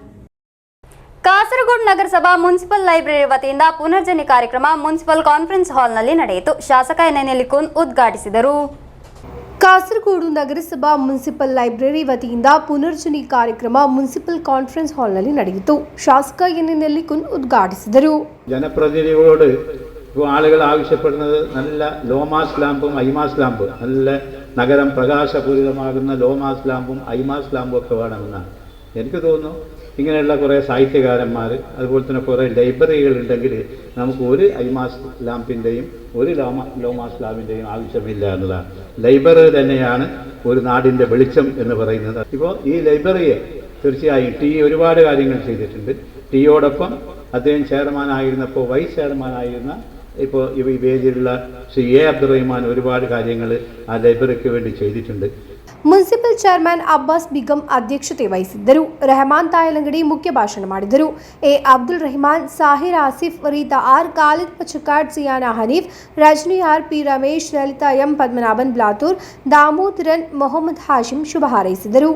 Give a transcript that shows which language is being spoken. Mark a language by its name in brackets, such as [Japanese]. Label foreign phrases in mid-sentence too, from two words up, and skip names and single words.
[Kannada] ಕಾಸರಗೋಡು ನಗರಸಭಾ [English] municipal library [Kannada] ವತಿಯಿಂದ ಪುನರ್ಜನಿ ಕಾರ್ಯಕ್ರಮ [English] municipal conference hall [Kannada] ನಡೆಯಿತು. ಶಾಸಕ ಎನ್ ನೆಲ್ಲಿಕುನ್ ಉದ್ಘಾಟಿಸಿದರು. ಕಾಸರಗೋಡು ನಗರಸಭಾ [English] municipal library [Kannada] ವತಿಯಿಂದ ಪುನರ್ಜನಿ ಕಾರ್ಯಕ್ರಮ [English] municipal conference hall [Kannada] ನಡೆಯಿತು. ಶಾಸಕ ಎನ್ ನೆಲ್ಲಿಕುನ್ ಉದ್ಘಾಟಿಸಿದರು. [Malayalam] ಜನಪ್ರತಿನಿಧಿಗಳോട് ഇപ്പോൾ ആളുകൾ ആവശ്യപ്പെടുന്നത് നല്ല [English] low mast lamp high mast lamp, [Malayalam] നല്ല നഗരം പ്രകാശപൂരിതമാകുന്ന [English] low mast lamp high mast lamp [Malayalam] ഒക്കെ വേണമെന്നാണ്. എനിക്ക് തോന്നുന്നു ഇങ്ങനെയുള്ള കുറേ സാഹിത്യകാരന്മാർ അതുപോലെ തന്നെ കുറേ ലൈബ്രറികൾ ഉണ്ടെങ്കിൽ നമുക്ക് ഒരു [English] high mast lamp [Malayalam] ഒരു [English] low mast lamp [Malayalam] ആവശ്യമില്ല എന്നതാണ്. ലൈബ്രറി തന്നെയാണ് ഒരു നാടിൻ്റെ വെളിച്ചം എന്ന് പറയുന്നത്. ഇപ്പോൾ ഈ ലൈബ്രറിയെ തീർച്ചയായും ടി ഒരുപാട് കാര്യങ്ങൾ ചെയ്തിട്ടുണ്ട്. ടിയോടൊപ്പം അദ്ദേഹം ചെയർമാനായിരുന്നപ്പോൾ [English] vice chairman [Malayalam] ഇപ്പോൾ ഈ വേദിയിലുള്ള ശ്രീ എ അബ്ദുറഹിമാൻ ഒരുപാട് കാര്യങ്ങൾ ആ ലൈബ്രറിക്ക് വേണ്ടി ചെയ്തിട്ടുണ്ട്. [English] municipal chairman [Kannada] ಅಬ್ಬಾಸ್ ಬಿಗಂ ಅಧ್ಯಕ್ಷತೆ ವಹಿಸಿದ್ದರು. ರೆಹಮಾನ್ ತಾಯಲಂಗಡಿ ಮುಖ್ಯ ಭಾಷಣ ಮಾಡಿದರು. ಎ ಅಬ್ದುಲ್ ರೆಹಮಾನ್, ಸಾಹಿರ್ ಆಸಿಫ್, ರೀತಾ ಆರ್, ಖಾಲಿದ್ ಪಚಕಾಡ್, ಸಿಯಾನಾ ಹನೀಫ್, ರಜನಿ ಆರ್, ಪಿ ರಮೇಶ್, ಲಲಿತಾ ಎಂ, ಪದ್ಮನಾಭನ್ ಬ್ಲಾತೂರ್, ದಾಮೋದರನ್, ಮೊಹಮ್ಮದ್ ಹಾಶಿಂ ಶುಭ ಹಾರೈಸಿದರು.